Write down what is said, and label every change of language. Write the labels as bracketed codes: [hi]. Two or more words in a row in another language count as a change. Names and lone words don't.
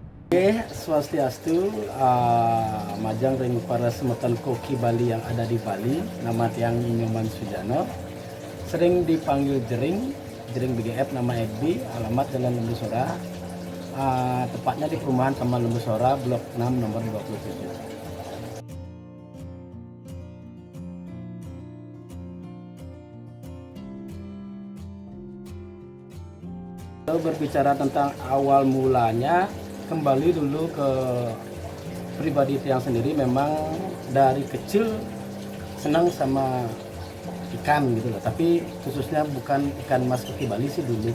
[id] Oke, [ban] Swastiastu, Majang ring para semeton [id] koki Bali yang ada di Bali, nama tiang Nyoman Sujano, sering dipanggil Jering BGF, nama FB, alamat Jalan Lembusora, tepatnya di perumahan Taman Lembusora, Blok 6 nomor 27. Kalau berbicara tentang awal mulanya, kembali dulu ke pribadi tiang sendiri, memang dari kecil senang sama ikan gitu loh, tapi khususnya bukan ikan mas koki Bali sih dulu.